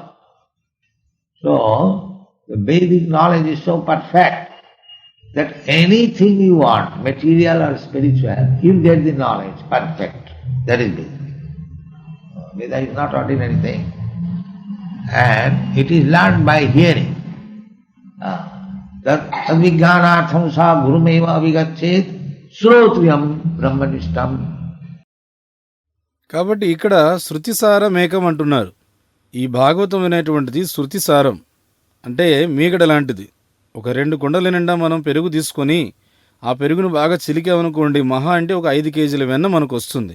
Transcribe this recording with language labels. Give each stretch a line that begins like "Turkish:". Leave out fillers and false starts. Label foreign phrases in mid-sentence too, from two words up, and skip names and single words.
English: So, the Vedic knowledge is so perfect that anything you want, material or spiritual, you get the knowledge perfect. That is Veda. Veda is not ordinary thing. And it is learned by hearing.
Sanskrit: Tad vijnanatham sa gurumeva avigachet srotriyam brahmanishtam.
Telugu: కాబట్టి ఇక్కడ శృతిసారమేకం అంటున్నారు. ఈ భాగవతం అనేటువంటిది శృతిసారం అంటే మీగడ లాంటిది. ఒక 2 కుండల నిండా మనం పెరుగు తీసుకొని ఆ పెరుగును బాగా చిలికామనుకోండి, మహా అంటే ఒక 5 కేజీల వెన్న మనకు వస్తుంది.